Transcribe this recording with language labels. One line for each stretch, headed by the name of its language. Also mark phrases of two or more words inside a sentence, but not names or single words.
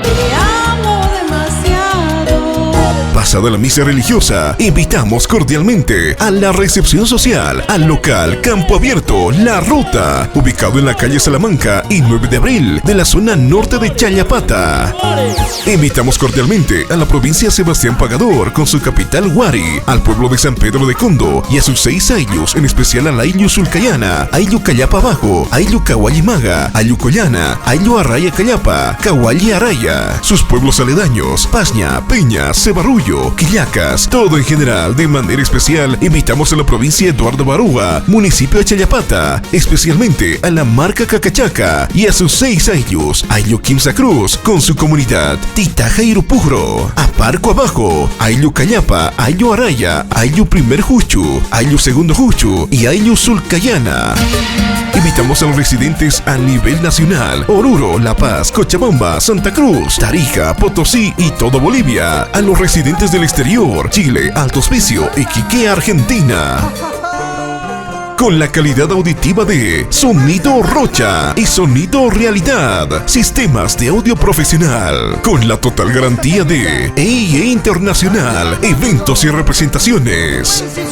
Spanish: Pasada la misa religiosa, invitamos cordialmente a la recepción social al local Campo Abierto La Ruta, ubicado en la calle Salamanca y 9 de abril de la zona norte de Chayapata. Invitamos cordialmente a la provincia Sebastián Pagador con su capital Huari, al pueblo de San Pedro de Condo y a sus 6 aylus, en especial a la Ayllu Sulcayana, Ayllu Cayapa Abajo, Ayllu Cahuallimaga, Ayllu Collana, Ayllu Arraya Cayapa, Cahualli Araya, sus pueblos aledaños, Paña, Peña, Cebarrullo, Quillacas, todo en general. De manera especial invitamos a la provincia Eduardo Barúa, municipio de Chayapata, especialmente a la marca Cacachaca y a sus 6 aylus: Ayllu Quimsa Cruz con su comunidad Titaja Irupujro, a Parco Abajo, Ayllu Cayapa, Ayllu Araya, Ayllu Primer Juchu, Ayllu Segundo Juchu y Ayllu Sulcayana. Invitamos a los residentes a nivel nacional: Oruro, La Paz, Cochabamba, Santa Cruz, Tarija, Potosí y todo Bolivia. A los residentes del exterior: Chile, Alto Hospicio, Iquique, Argentina. Con la calidad auditiva de Sonido Rocha y Sonido Realidad, sistemas de audio profesional, con la total garantía de EIE Internacional, Eventos y Representaciones.